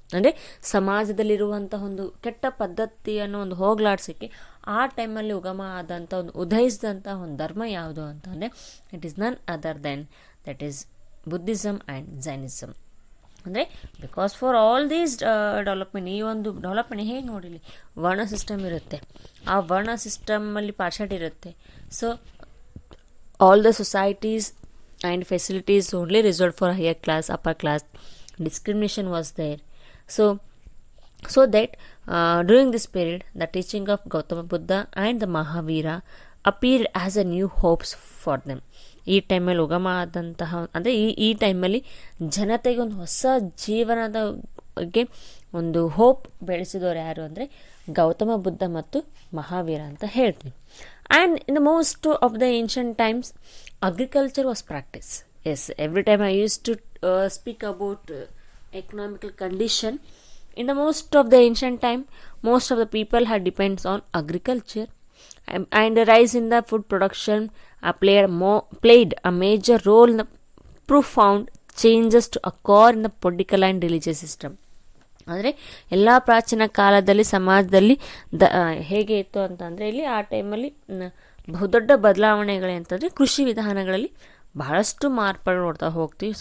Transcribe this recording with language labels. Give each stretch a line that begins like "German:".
Kannada: ಅಂದರೆ ಸಮಾಜದಲ್ಲಿರುವಂಥ ಒಂದು ಕೆಟ್ಟ ಪದ್ಧತಿಯನ್ನು ಒಂದು ಹೋಗ್ಲಾಡ್ಸೋಕ್ಕೆ ಆ ಟೈಮಲ್ಲಿ ಉಗಮ ಆದಂಥ ಒಂದು ಉದಯಿಸಿದಂಥ ಒಂದು ಧರ್ಮ ಯಾವುದು ಅಂತಂದರೆ
English: It is none other then that is Buddhism and Jainism.
Kannada: ಅಂದರೆ
English: because for all these development,
Kannada: ಈ ಒಂದು ಡೆವಲಪ್ಮೆಂಟ್ ಹೇಗೆ ನೋಡಿಲಿ, ವರ್ಣ ಸಿಸ್ಟಮ್ ಇರುತ್ತೆ, ಆ ವರ್ಣ ಸಿಸ್ಟಮಲ್ಲಿ ಪಾರ್ಶಾಲಿಟಿ ಇರುತ್ತೆ.
English: So all the societies and facilities only reserved for higher class, upper class. Discrimination was there. So that during this period the teaching of Gautama Buddha and the Mahavira appeared as a new hopes for them.
Kannada: ಈ ಟೈಮಲ್ಲಿ ಉಗಮ ಆದಂತಹ ಅಂದರೆ ಈ ಟೈಮಲ್ಲಿ ಜನತೆಗೆ ಒಂದು ಹೊಸ ಜೀವನದ ಬಗ್ಗೆ ಒಂದು ಹೋಪ್ ಬೆಳೆಸಿದವರು ಯಾರು ಅಂದರೆ ಗೌತಮ ಬುದ್ಧ ಮತ್ತು ಮಹಾವೀರ ಅಂತ ಹೇಳ್ತೀವಿ.
English: And in the most of the ancient times agriculture was practice. Yes, every time I use to speak about economical condition. In the most of the ancient time, most of the people had depends on agriculture, and the rise in the food production played a major role in the profound changes to occur in the political and religious system.
Kannada: ಅಂದರೆ ಎಲ್ಲ ಪ್ರಾಚೀನ ಕಾಲದಲ್ಲಿ ಸಮಾಜದಲ್ಲಿ ಹೇಗೆ ಇತ್ತು ಅಂತಂದರೆ ಇಲ್ಲಿ ಆ ಟೈಮಲ್ಲಿ ಬಹುದೊಡ್ಡ ಬದಲಾವಣೆಗಳು ಅಂತಂದರೆ ಕೃಷಿ ವಿಧಾನಗಳಲ್ಲಿ ಬಹಳಷ್ಟು ಮಾರ್ಪಾಡು ನೋಡ್ತಾ ಹೋಗ್ತೀವಿ.